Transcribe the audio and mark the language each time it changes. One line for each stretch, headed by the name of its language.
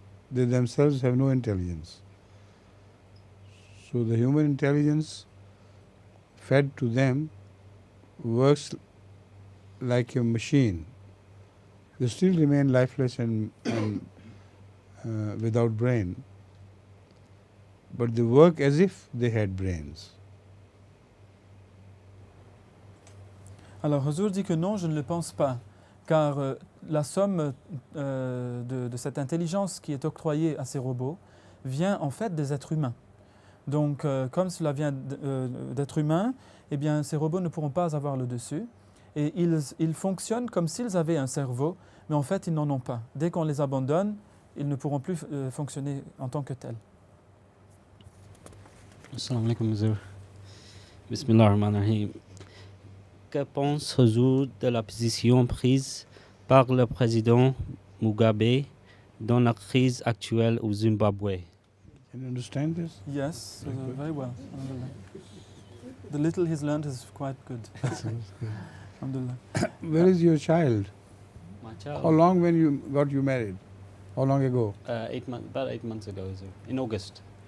English: They themselves have no intelligence. So the human intelligence fed to them works like a machine. They still remain lifeless and without brain, but they work as if they had brains.
French: Alors, Huzour dit que non, je ne le pense pas, car la somme de cette intelligence qui est octroyée à ces robots vient en fait des êtres humains. Donc, comme cela vient d'êtres humains, eh bien, ces robots ne pourront pas avoir le dessus. Et ils fonctionnent comme s'ils avaient un cerveau, mais en fait, ils n'en ont pas. Dès qu'on les abandonne, ils ne pourront plus fonctionner en tant que tels.
Arabic: Assalamu alaikum, Huzour. Bismillah ar-Rahman ar-Rahim.
French: Que pense Huzour de la position prise par le président Mugabe dans la crise actuelle au Zimbabwe?
English: Can you understand this? Yes, very well. The little he's learned is quite good.
Arabic: Alhamdulillah.
English: Where is your child? My child? How long when you got you married? How long ago? About 8 months ago, Huzour. In August.